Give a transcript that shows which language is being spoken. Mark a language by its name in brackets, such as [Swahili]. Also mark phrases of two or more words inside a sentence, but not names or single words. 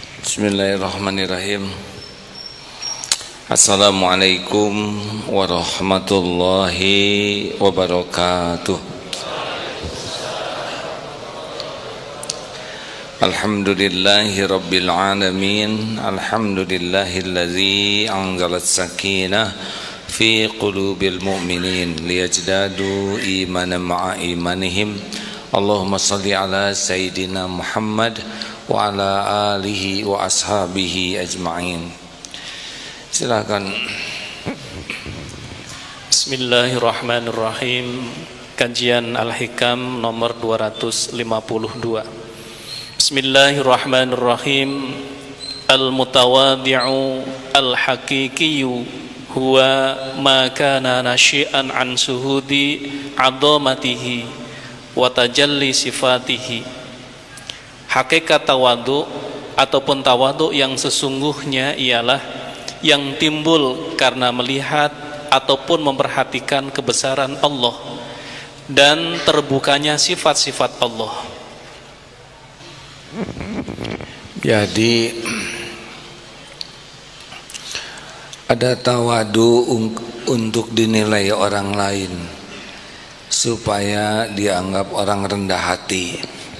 [Arabic] بسم الله الرحمن الرحيم. السلام عليكم ورحمة الله وبركاته. الحمد لله رب العالمين. الحمد لله الذي أنزل السكينة في قلوب المؤمنين ليزدادوا إيمانا مع إيمانهم. اللهم صل على سيدنا محمد وعلى آله وأصحابه أجمعين. [Indonesian] Silakan. [Arabic] بسم الله الرحمن الرحيم. [Indonesian] Kajian Al-Hikam nomor 252. [Arabic] بسم الله الرحمن الرحيم. المتواضع الحقيقي هو ما كان ناشئا عن شهود عظمته وتجلي صفته. [Indonesian] Hakikat tawadhu ataupun tawadhu yang sesungguhnya ialah yang timbul karena melihat ataupun memperhatikan kebesaran Allah dan terbukanya sifat-sifat Allah. Jadi ada tawadhu untuk dinilai orang lain supaya dianggap orang rendah hati.